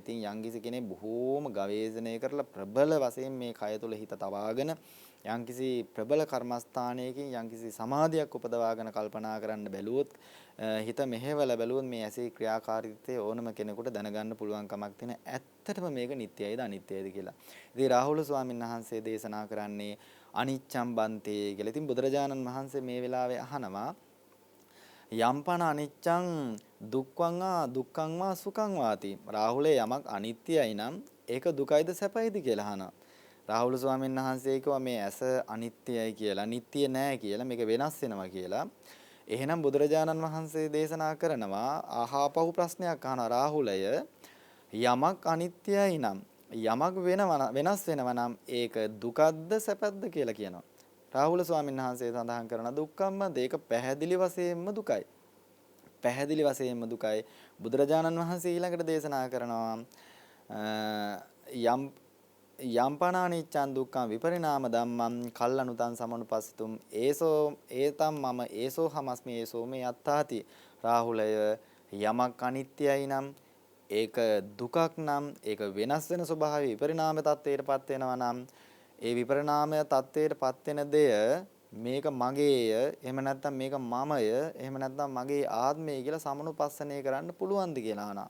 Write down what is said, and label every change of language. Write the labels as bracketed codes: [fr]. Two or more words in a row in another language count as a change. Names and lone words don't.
[si] ඉතින් යම්කිසි කෙනෙක් බොහෝම ගවේෂණය කරලා ප්‍රබල වශයෙන් මේ කය තුල හිත තබාගෙන යම්කිසි ප්‍රබල කර්මස්ථානයකින් යම්කිසි සමාධියක් උපදවාගෙන කල්පනා කරන්න බැලුවොත් හිත මෙහෙवला බැලුවොත් මේ ඇසේ ක්‍රියාකාරීත්වය ඕනම කෙනෙකුට දැනගන්න පුළුවන් කමක් තියෙන ඇත්තටම මේක නිට්ටයයිද අනිත්‍යයිද කියලා. ඉතින් රාහුල ස්වාමීන් වහන්සේ දේශනා කරන්නේ [pi] අනිච්ඡම් බන්තේ [si] කියලා. ඉතින් බුදුරජාණන් වහන්සේ මේ වෙලාවේ අහනවා [pi] යම්පන අනිච්ඡං දුක්ඛං වා සුඛං වාති. [si] රාහුලේ යමක් අනිත්‍යයි නම් ඒක දුකයිද සැපයිද කියලා අහනවා. රාහුල ස්වාමීන් වහන්සේ කිව්වා මේ ඇස අනිත්‍යයි කියලා, නිට්ටිය නෑ කියලා, මේක වෙනස් වෙනවා කියලා. එහෙනම් බුදුරජාණන් වහන්සේ දේශනා කරනවා ආහාපහු ප්‍රශ්නයක් අහනවා රාහුලය යමක් අනිත්‍යයි නම් යමක් වෙනස් වෙනවා නම් ඒක දුකද්ද සැපද්ද කියලා කියනවා. රාහුල ස්වාමීන් වහන්සේ සඳහන් කරන දුක්ඛම්ම ඒක පැහැදිලි වශයෙන්ම දුකයි. පැහැදිලි වශයෙන්ම දුකයි. බුදුරජාණන් වහන්සේ ඊළඟට දේශනා කරනවා [pi] යම්පනානිච්ඡන් දුක්ඛං විපරිණාම ධම්මං කල්ලනුතං සමනුපස්සිතුම් ඒසෝ ඒතම් මම ඒසෝ හමස්මි ඒසෝ මේ යත්තාති. [si] රාහුලය යමක් අනිත්‍යයි නම් ඒක දුකක් නම් ඒක වෙනස් වෙන ස්වභාවය විපරිණාම තත්ත්වයටපත් වෙනවා නම් ඒ විපරිණාම තත්ත්වයටපත් වෙන දෙය මේක මගේය එහෙම නැත්නම් මේක මමය එහෙම නැත්නම් මගේ ආත්මය කියලා සමනුපස්සනය කරන්න පුළුවන්ද කියලා අහනවා.